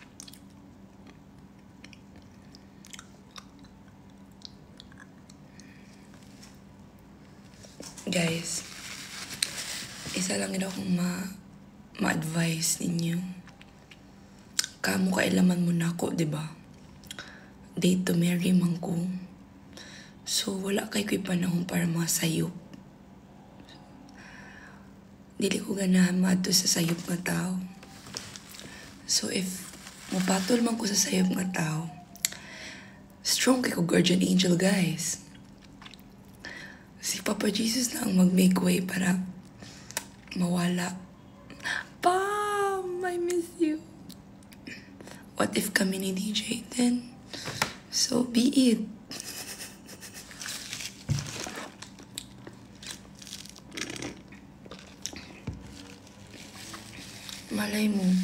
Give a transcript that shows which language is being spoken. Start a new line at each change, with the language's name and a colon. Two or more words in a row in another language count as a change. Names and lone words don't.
Cebuano: Guys, isa lang yun akong ma-advise ninyo. Kamu kailaman mo na ako, diba?
English: Date to marry
Cebuano: man ko. So, wala kay ko'y panahon para mga sayop. Dili ko ganahan maadto sa sayop nga tao. So, if mapatol man ko sa sayop nga tao, strong kay ko
English: guardian angel,
Cebuano: guys. Si Papa Jesus na ang mag-
English: make way
Cebuano: para mawala. Pam,
English: I miss you. What if
Cebuano: kami ni
English: DJ then? So be it.
Filipino: Malay mo.